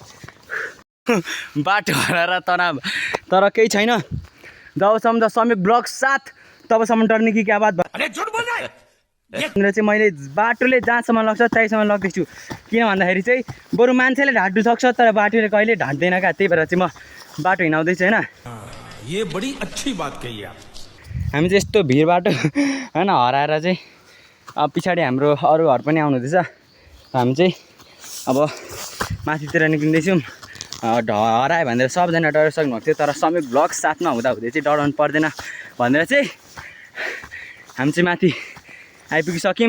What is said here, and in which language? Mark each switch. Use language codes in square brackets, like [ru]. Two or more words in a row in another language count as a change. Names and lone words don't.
[ne] बाटो हराएर तर केही छैन। जबसम्म त समीप ब्लग साथ तबसम्म [hi] डर्ने कि क्या बात [ne] भनेर चाहिँ मैले बाटोले जहाँसम्म लग्छ त्यहीसम्म लग्दैछु। किन भन्दाखेरि चाहिँ बरु मान्छेले ढाँट्नु सक्छ तर बाटोले कहिले ढाँट्दैन क्या। त्यही भएर चाहिँ म बाटो हिँडाउँदैछु होइन। [hi] ये बड़ी अच्छी बात कही आप। [ne] हामी चाहिँ यस्तो भिड बाटो होइन हराएर चाहिँ अब पछाडि हाम्रो अरू घर पनि आउनुहुँदैछ। हामी चाहिँ अब माथितिर निक्लिँदैछौँ। हरायो भनेर सबजना डराइसक्नु भएको थियो, तर समीप ब्लग साथमा हुँदै चाहिँ डराउनु पर्दैन भनेर चाहिँ हामी चाहिँ माथि आइपुगिसक्यौँ।